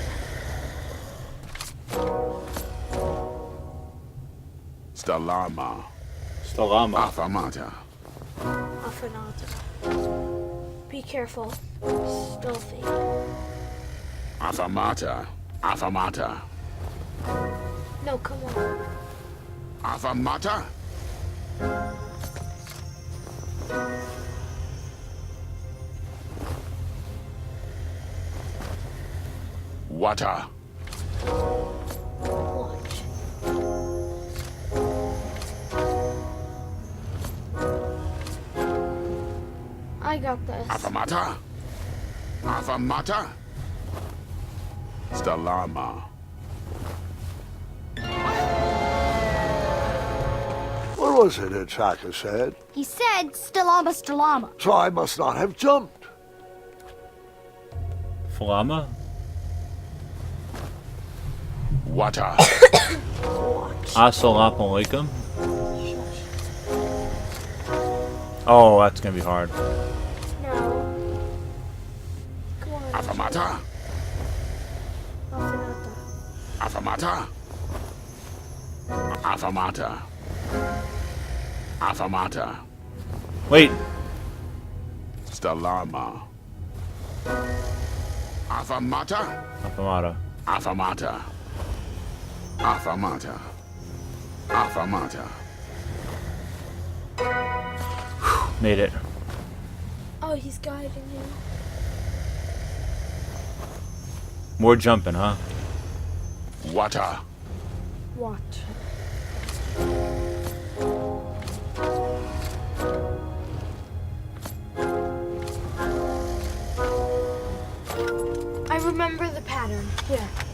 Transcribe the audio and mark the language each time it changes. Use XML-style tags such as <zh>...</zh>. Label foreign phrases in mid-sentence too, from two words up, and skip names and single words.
<en>Stalama. Stalama. Afamata. Afanata. Be careful. Stealthy. Afamata. Afamata. No, come on. Afamata? Water. Watch. I got this. Afamata? Afamata? Stalama. What was it Chaka said? He said, Stalama, Stalama. So I must not have jumped. Flama? Water. Watch.</en> <ar>السلام عليكم.</ar> <en>Oh, that's gonna be hard. No. Come on. Afamata. Afamata. Afamata. Afamata. Wait. Stalama. Afamata. Afamata. Afamata. Afamata. Afamata. Made it. Oh, he's guiding you. More jumping, huh? Water. Watch. I remember the pattern. Here.</en>